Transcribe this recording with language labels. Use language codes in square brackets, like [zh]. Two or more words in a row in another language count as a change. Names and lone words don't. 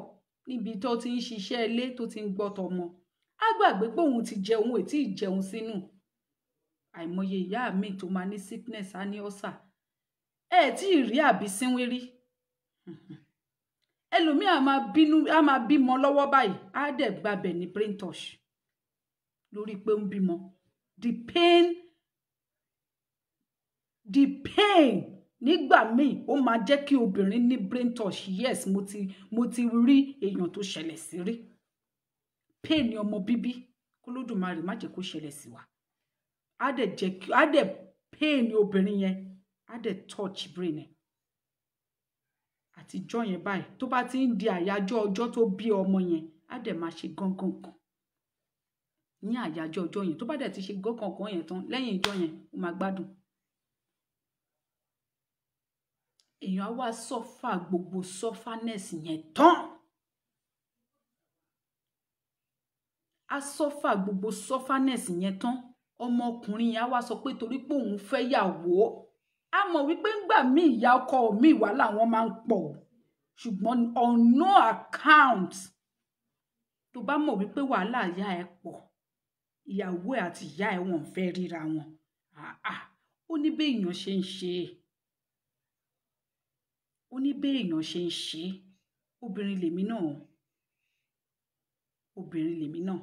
[yo] Níbi tó ti ń ṣiṣẹ́ ilé tó ti ń gbọ́ tọmọ. Á gbàgbé pé òun ti jẹun, ètí ìjẹun sínú. Àìmọye ìyá mi tó máa ní sickness, á ní ulcer. Ẹ tí ì rí àbí sínwín rí. Ẹlòmíì á máa bímọ lọ́wọ́ báyìí, á dẹ̀ gbabẹ̀ ní [en] brain touch. [yo] Lórí pé ń bímọ. [en] The pain [yo] nígbà míì ó máa jẹ́ kí obìnrin ní [en] brain touch. [yo] Yes, mo ti rí èèyàn tó ṣẹlẹ̀ sí rí. Pain ni ọmọ bíbí, k'Olódùmarè má jẹ́ kó ṣẹlẹ̀ sí wa. Á dẹ̀ pain ni obìnrin yẹn, á dẹ̀ [en] touch brain [yo] ẹ̀. Àtijọ́ yẹn báyìí tó bá ti ń di àyájọ́ ọjọ́ tó bí ọmọ yẹn, á dẹ̀ máa ṣe gángan kan. Ní àyájọ́ ọjọ́ yẹn tó bá dẹ̀ ti ṣe gángan kan yẹn tán, lẹ́yìn ìjọ́ yẹn ó máa gbádùn. Èèyàn á wá suffer gbogbo sufferness yẹn tán. Á suffer gbogbo sufferness yẹn tán. Ọmọkùnrin yẹn á wá sọ pé torí pé òun fẹ́ yàwó. A mọ̀ wípé ńgbà míì ìyá ọkọ mi wà láwọn máa ń pọ̀. Ṣùgbọ́n [en] on no account [yo] tó bá mọ̀ wípé wàhálà ìyá ẹ pọ̀, ìyàwó ẹ àti ìyá ẹ wọ́n fẹ́ ríra wọn. Ó ní bí èèyàn ṣe ń ṣe. Ó ní bí èèyàn ṣe ń ṣe. Obìnrin lèmi náà. Obìnrin lèmi náà.